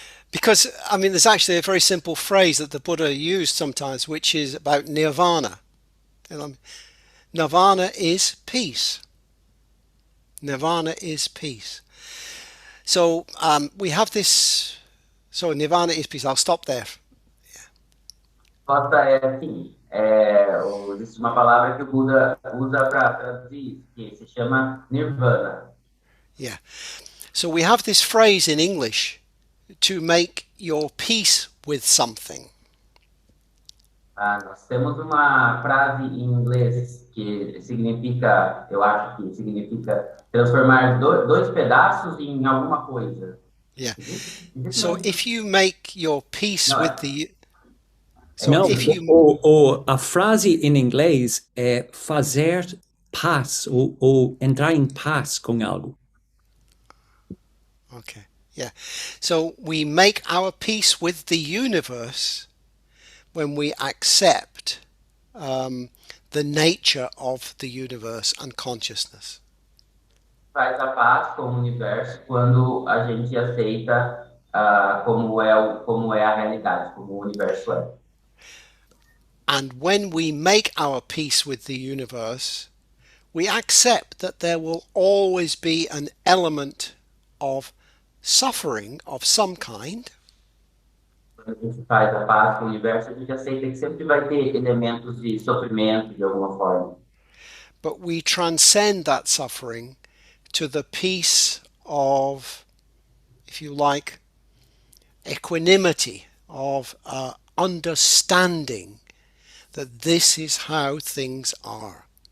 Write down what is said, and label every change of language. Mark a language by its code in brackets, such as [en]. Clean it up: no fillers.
[en] Because, I mean, there's actually a very simple phrase that the Buddha used sometimes, which is about nirvana. Nirvana is peace. Nirvana is peace. So we have this. So nirvana is peace. I'll stop there. [pt] Resposta é assim, existe uma palavra que o Buda usa para traduzir isso, que se chama nirvana. [en] Yeah. So we have this phrase in English, to make your peace with something. [pt] Nós temos uma frase em inglês que significa, eu acho que significa transformar dois pedaços em alguma coisa. [en] Yeah. So if you make your peace with the... So No, if you... [pt] ou a frase em inglês é fazer paz, ou entrar em paz com algo. [en] Okay, yeah. So we make our peace with the universe when we accept the nature of the universe and consciousness. [pt] Faz a paz com o universo quando a gente aceita como é a realidade, como o universo é. [en] And when we make our peace with the universe, we accept that there will always be an element of suffering of some kind. [pt] Quando a gente faz a paz com o universo, a gente aceita que sempre vai ter elementos de sofrimento de alguma forma. [en] But we transcend that suffering to the peace of, if you like, equanimity, of understanding that this is how things are.